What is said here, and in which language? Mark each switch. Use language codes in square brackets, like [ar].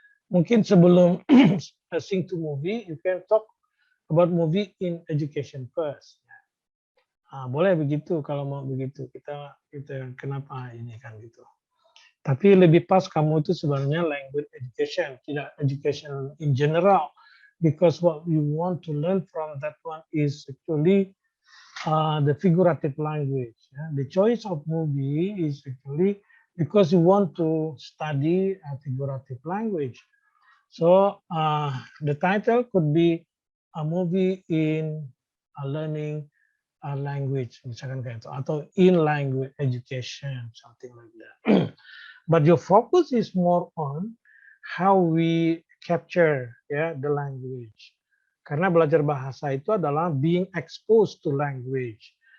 [id] Mungkin sebelum [en] sing to movie, you can talk about movie in education first. [id] Boleh begitu kalau mau begitu. Kita kenapa ini kan gitu. Tapi lebih pas kamu itu sebenarnya language education, tidak [en] education in general. Because what you want to learn from that one is actually the figurative language. The choice of movie is actually because you want to study a figurative language. So the title could be a movie in learning a language, [id] misalkan kayak itu, atau [en] in language education, something like that. But your focus is more on how we capture the language. [id] Karena belajar bahasa itu adalah [en] being exposed to language.